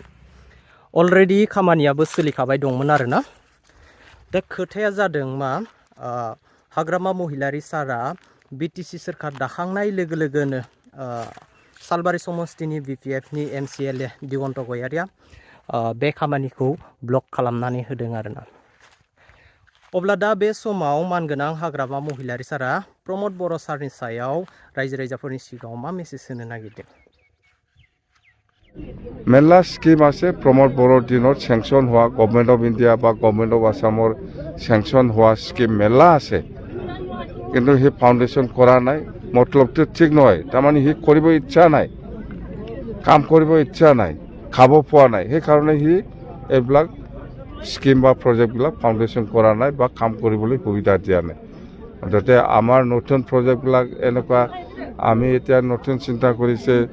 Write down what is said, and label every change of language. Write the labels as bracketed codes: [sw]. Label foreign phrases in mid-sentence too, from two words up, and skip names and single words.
[brx] अलरेडि खामानियाबो सोलिखाबाय दंमोन आरोना दा खोथाया जादों मा हाग्रामा महिलारी सारा बिटिसि सोरखार दाखांनाय लोगो लोगोनो सालबारि समस्तिनि बिपिएफनि एमसिएलए दिगन्त गयारिया बे खामानिखौ ब्लक खालामनानै होदों आरोना अब्ला दा बे समाव मानगोनां हाग्रामा महिलारी सारा प्रमोद बर' सारनि सायाव रायजो राजाफोरनि सिगाङाव मा मेसेज होनो नागिरदों [as] मेला स्किम আছে প্ৰমোদ বড়োৰ দিনত চেংচন হোৱা গভৰ্ণমেণ্ট অফ ইণ্ডিয়া বা গভৰ্ণমেণ্ট অফ আছামৰ চেংচন হোৱা স্কিম মেলা আছে কিন্তু সি ফাউণ্ডেশ্যন কৰা নাই মতলবটো ঠিক নহয় তাৰমানে সি কৰিব ইচ্ছা নাই কাম কৰিব ইচ্ছা নাই খাব পোৱা নাই সেইকাৰণে সি এইবিলাক স্কিম বা প্ৰজেক্টবিলাক ফাউণ্ডেশ্যন কৰা নাই বা কাম কৰিবলৈ সুবিধা দিয়া নাই যাতে আমাৰ নতুন প্ৰজেক্টবিলাক এনেকুৱা আমি এতিয়া নতুন চিন্তা কৰিছে